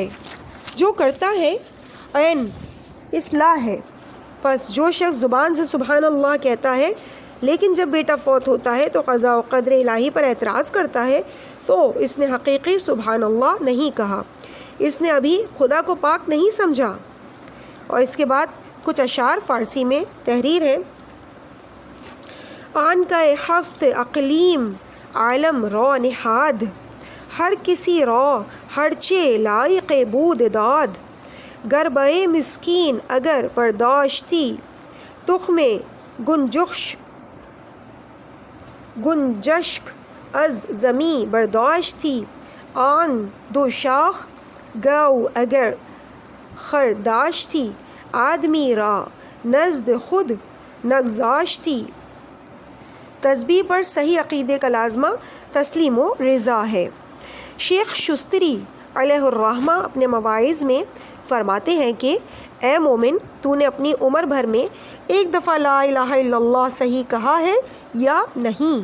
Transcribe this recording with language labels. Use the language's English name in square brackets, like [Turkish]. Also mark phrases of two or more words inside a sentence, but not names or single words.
[Urdu] جو کرتا ہے عین اصلاح ہے، پس جو شخص زبان سے [Arabic] سبحان اللہ [Urdu] کہتا ہے لیکن جب بیٹا فوت ہوتا ہے تو قضاء و قدر الہی پر اعتراض کرتا ہے تو اس نے حقیقی [Arabic] سبحان اللہ [Urdu] نہیں کہا، اس نے ابھی خدا کو پاک نہیں سمجھا۔ اور اس کے بعد کچھ اشعار فارسی میں تحریر ہے۔ [Persian] آن کا ہفت اقلیم عالم رو نہاد، ہر کسی رو ہرچے لائق بود داد، گربے مسکین اگر برداشتی تخم گنجشک از زمیں برداشتی، آن دو شاخ گو اگر خرداشتی، آدمی را نزد خود نگذاشتی۔ [Urdu] تسبیح پر صحیح عقیدے کا لازمہ تسلیم و رضا ہے۔ شیخ شستری [Arabic] علیہ الرحمہ [Urdu] اپنے مواعظ میں فرماتے ہیں کہ اے مومن، تو نے اپنی عمر بھر میں ایک دفعہ [Arabic] لا الہ الا اللہ [Urdu] صحیح کہا ہے یا نہیں؟